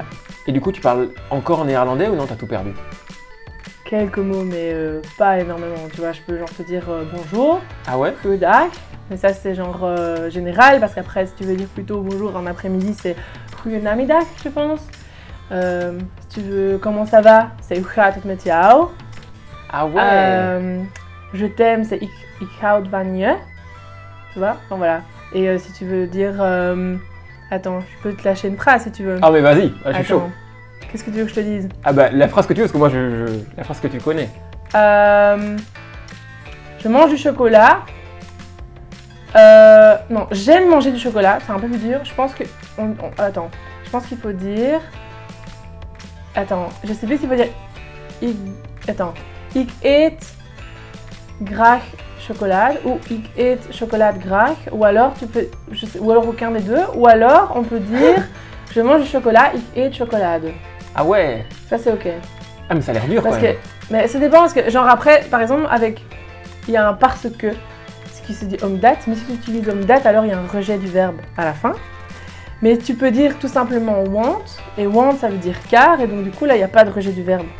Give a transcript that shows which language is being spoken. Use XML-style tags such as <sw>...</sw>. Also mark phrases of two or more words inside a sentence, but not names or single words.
<fr>Et du coup, tu parles encore néerlandais ou non, t'as tout perdu? Quelques mots, mais pas énormément. Tu vois, je peux genre te dire bonjour, Ah ouais? goedendag, mais ça c'est genre général, parce qu'après, si tu veux dire plutôt bonjour en après-midi, c'est goedenamiddag, je pense. Si tu veux comment ça va, c'est</fr> <nl>hoe gaat het met jou?</nl> <fr>Ah ouais? Je t'aime, c'est</fr> <nl>ik houd van je.</nl> <fr>Tu vois? Bon, voilà. Et si tu veux dire... attends, je peux te lâcher une phrase si tu veux. Ah mais vas-y, je suis chaud. Qu'est-ce que tu veux que je te dise? Ah bah la phrase que tu veux, parce que moi la phrase que tu connais. Je mange du chocolat. Non, j'aime manger du chocolat, c'est un peu plus dur. Je pense que... Attends, je pense qu'il faut dire... Attends, je sais plus s'il faut dire... Attends.</fr> <nl>Ik eet graag chocolade ou ik eet chocolade graag,</nl> <fr>ou alors tu peux, ou alors aucun des deux, ou alors on peut dire je mange du chocolat,</fr> <nl>ik eet chocolade.</nl> <fr>Ah ouais? Ça c'est ok. Ah mais ça a l'air dur Parce quand que, même. mais ça dépend parce que genre après, par exemple avec, il y a un parce que, ce qui se dit homme date, mais si tu utilises homme date alors il y a un rejet du verbe à la fin. Mais tu peux dire tout simplement want, et want ça veut dire car, et donc du coup là il n'y a pas de rejet du verbe.</fr>